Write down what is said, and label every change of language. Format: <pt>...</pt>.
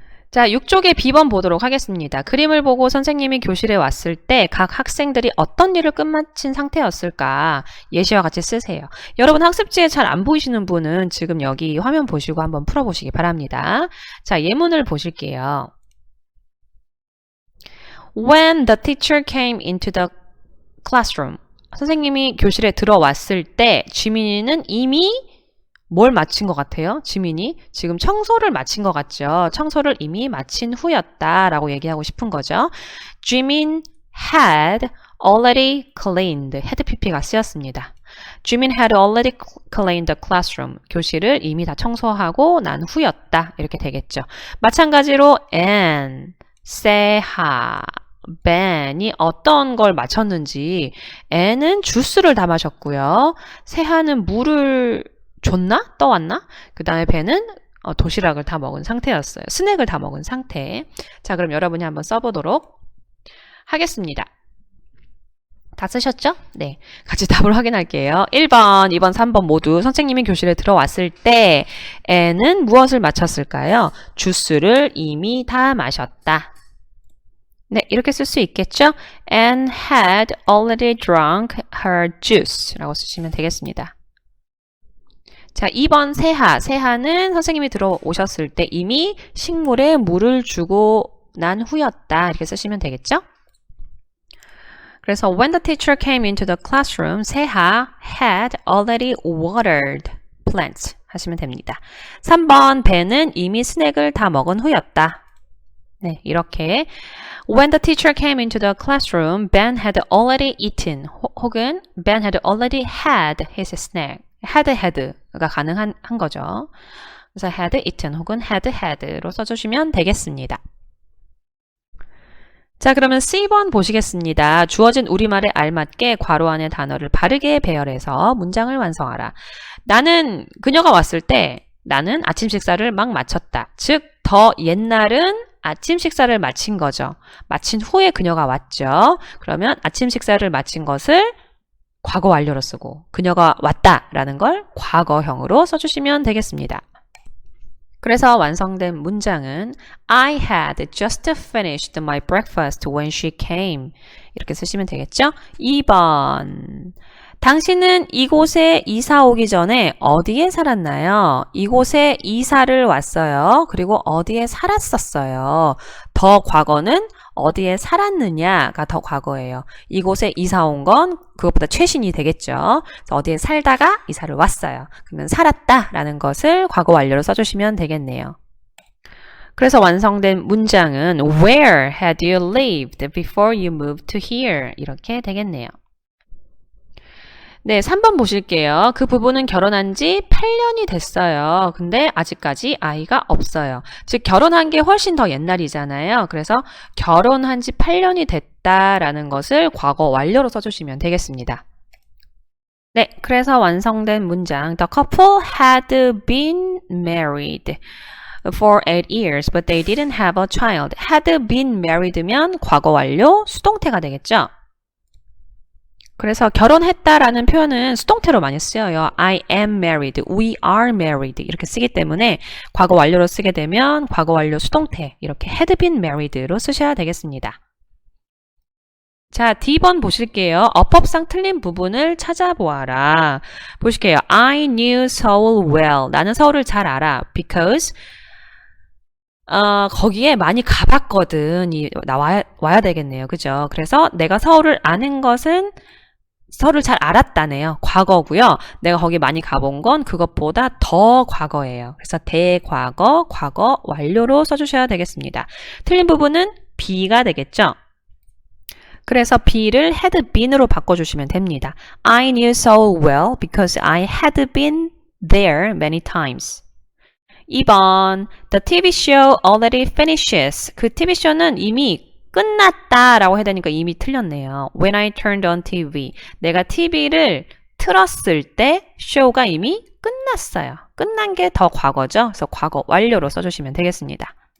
<ko>자, 6쪽의 B번 보도록 하겠습니다. 그림을 보고 선생님이 교실에 왔을 때 각 학생들이 어떤 일을 끝마친 상태였을까 예시와 같이 쓰세요. 여러분 학습지에 잘 안 보이시는 분은 지금 여기 화면 보시고 한번 풀어보시기 바랍니다. 자, 예문을 보실게요.</ko> <en>When the teacher came into the classroom.</en> <ko>선생님이 교실에 들어왔을 때 지민이는 이미 뭘 마친 것 같아요? 지민이 지금 청소를 마친 것 같죠? 청소를 이미 마친 후였다라고 얘기하고 싶은 거죠.</ko> <en>지민 had already cleaned.</en> <ko>had pp가 쓰였습니다.</ko> <en>지민 had already cleaned the classroom.</en> <ko>교실을 이미 다 청소하고 난 후였다. 이렇게 되겠죠. 마찬가지로 and, 세하, ben이 어떤 걸 마쳤는지 N은 주스를 다 마셨고요. 세하는 물을 줬나? 떠왔나? 그 다음에 ben은 도시락을 다 먹은 상태였어요. 스낵을 다 먹은 상태. 자, 그럼 여러분이 한번 써보도록 하겠습니다. 다 쓰셨죠? 네. 같이 답을 확인할게요. 1번, 2번, 3번 모두 선생님이 교실에 들어왔을 때 N은 무엇을 마쳤을까요? 주스를 이미 다 마셨다. 네, 이렇게 쓸 수 있겠죠?</ko> <en>And had already drunk her juice</en> <ko>라고 쓰시면 되겠습니다. 자, 2번 세하. 세하는 선생님이 들어오셨을 때 이미 식물에 물을 주고 난 후였다. 이렇게 쓰시면 되겠죠? 그래서</ko> <en>when the teacher came into the classroom, 세하 had already watered plants</en> <ko>하시면 됩니다. 3번 배는 이미 스낵을 다 먹은 후였다. 네, 이렇게</ko> <en>when the teacher came into the classroom, Ben had already eaten</en> <ko>혹은</ko> <en>Ben had already had his snack.</en> <ko>had가 가능한 거죠. 그래서 had eaten 혹은 had로 써주시면 되겠습니다. 자, 그러면 C번 보시겠습니다. 주어진 우리말에 알맞게 괄호 안의 단어를 바르게 배열해서 문장을 완성하라. 나는 그녀가 왔을 때 나는 아침 식사를 막 마쳤다. 즉, 더 옛날은 아침 식사를 마친 거죠. 마친 후에 그녀가 왔죠. 그러면 아침 식사를 마친 것을 과거 완료로 쓰고 그녀가 왔다라는 걸 과거형으로 써주시면 되겠습니다. 그래서 완성된 문장은</ko> <en>I had just finished my breakfast when she came.</en> <ko>이렇게 쓰시면 되겠죠? 2번. 당신은 이곳에 이사 오기 전에 어디에 살았나요? 이곳에 이사를 왔어요. 그리고 어디에 살았었어요. 더 과거는 어디에 살았느냐가 더 과거예요. 이곳에 이사 온 건 그것보다 최신이 되겠죠. 그래서 어디에 살다가 이사를 왔어요. 그러면 살았다라는 것을 과거 완료로 써주시면 되겠네요. 그래서 완성된 문장은</ko> <en>Where had you lived before you moved to here?</en> <ko>이렇게 되겠네요. 네, 3번 보실게요. 그 부부는 결혼한 지 8년이 됐어요. 근데 아직까지 아이가 없어요. 즉, 결혼한 게 훨씬 더 옛날이잖아요. 그래서 결혼한 지 8년이 됐다라는 것을 과거 완료로 써주시면 되겠습니다. 네, 그래서 완성된 문장</ko> <en>The couple had been married for 8 years, but they didn't have a child.</en> <ko>had been married면 과거 완료 수동태가 되겠죠. 그래서 결혼했다라는 표현은 수동태로 많이 쓰여요.</ko> <en>I am married, we are married</en> <ko>이렇게 쓰기 때문에 과거 완료로 쓰게 되면 과거 완료 수동태 이렇게 had been married로 쓰셔야 되겠습니다. 자, D번 보실게요. 어법상 틀린 부분을 찾아보아라. 보실게요.</ko> <en>I knew Seoul well.</en> <ko>나는 서울을 잘 알아. Because 거기에 많이 가봤거든. 와야 되겠네요. 그죠? 그래서 내가 서울을 아는 것은 서울을 잘 알았다네요. 과거고요. 내가 거기 많이 가본 건 그것보다 더 과거예요. 그래서 대과거, 과거 완료로 써주셔야 되겠습니다. 틀린 부분은 B가 되겠죠. 그래서 B를 had been으로 바꿔주시면 됩니다.</ko> <en>I knew Seoul well because I had been there many times. 2번 The TV show already finishes.</en> <ko>그 TV쇼는 이미 끝났다라고 해야 되니까 이미 틀렸네요.</ko> <en>When I turned on TV.</en> <ko>내가 TV를 틀었을 때 show가 이미 끝났어요. 끝난 게 더 과거죠. 그래서 과거 완료로 써주시면 되겠습니다.</ko>